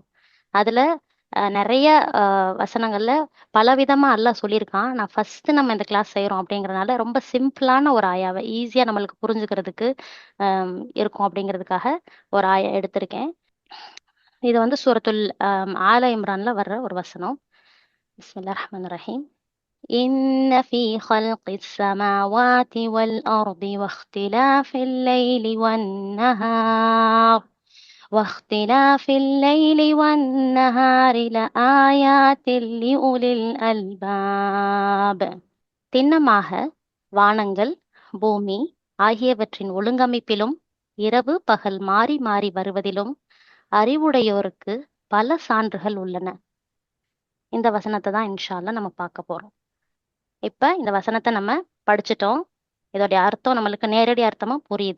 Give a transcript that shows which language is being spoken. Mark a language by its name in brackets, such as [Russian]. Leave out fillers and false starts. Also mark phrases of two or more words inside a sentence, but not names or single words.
[Tamil] அதுல நிறைய வசனங்கள்ல பலவிதமா அல்லாஹ் சொல்லியிருக்கான். நான் ஃபர்ஸ்ட் நம்ம இந்த கிளாஸ் செய்யறோம் அப்படிங்கறதுனால ரொம்ப சிம்பிளான ஒரு ஆயாவை ஈஸியா நம்மளுக்கு புரிஞ்சுக்கிறதுக்கு இருக்கும் அப்படிங்கிறதுக்காக ஒரு ஆயா எடுத்திருக்கேன். இது வந்து சூரத்துல் ஆல இம்ரான்ல வர்ற ஒரு வசனம். [Arabic] بسم الله الرحمن الرحيم. إن في خلق السماوات والأرض واختلاف الليل والنهار لآيات لأولي الألباب. [Tamil] திண்ணமாக வானங்கள், பூமி ஆகியவற்றின் ஒழுங்கமைப்பிலும் இரவு பகல் மாறி மாறி வருவதிலும் அறிவுடையோருக்கு பல சான்றுகள் உள்ளன. இந்த வசனத்தை தான் [Arabic] إن شاء الله [Tamil] நம்ம பார்க்க போறோம். இப்ப இந்த வசனத்தை நம்ம படிச்சிட்டோம். இதோடைய அர்த்தம் நம்மளுக்கு நேரடி அர்த்தமா புரியுது.